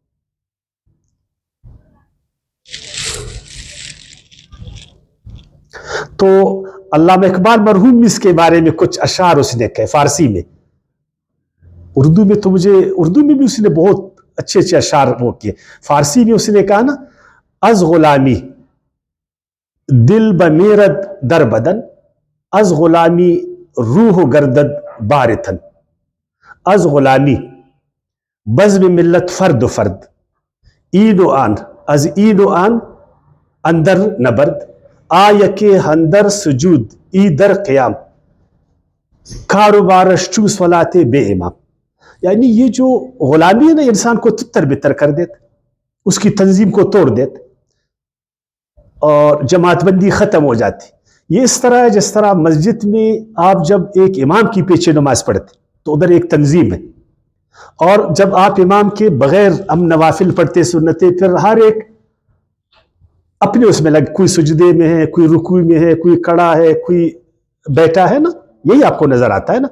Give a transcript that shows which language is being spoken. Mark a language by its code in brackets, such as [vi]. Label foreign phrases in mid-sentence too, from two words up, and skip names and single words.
[ur] تو علامہ اقبال مرحوم اس کے بارے میں کچھ اشعار اس نے کہے فارسی میں، اردو میں بھی اس نے بہت اچھے اشعار وہ کیے۔ فارسی میں اس نے کہا نا، [fa] از غلامی دل بمیرد در بدن، از غلامی روح گردد بارتن، از غلامی بزم ملت فرد و فرد، این و آن از این و آن اندر نبرد، آیک ہندر سجود ای در قیام، کاروبارش چو صلاۃ بے امام۔ [ur] یعنی یہ جو غلامی ہے نا، انسان کو تتر بتر کر دیتا، اس کی تنظیم کو توڑ دیتا، اور جماعت بندی ختم ہو جاتی۔ یہ اس طرح ہے جس طرح مسجد میں آپ جب ایک امام کی پیچھے نماز پڑھتے تو ادھر ایک تنظیم ہے، اور جب آپ امام کے بغیر ہم نوافل پڑھتے سنتیں، پھر ہر ایک اپنے اس میں لگ، کوئی سجدے میں ہے، کوئی رکوع میں ہے، کوئی کھڑا ہے، کوئی بیٹھا ہے نا، یہی آپ کو نظر آتا ہے نا۔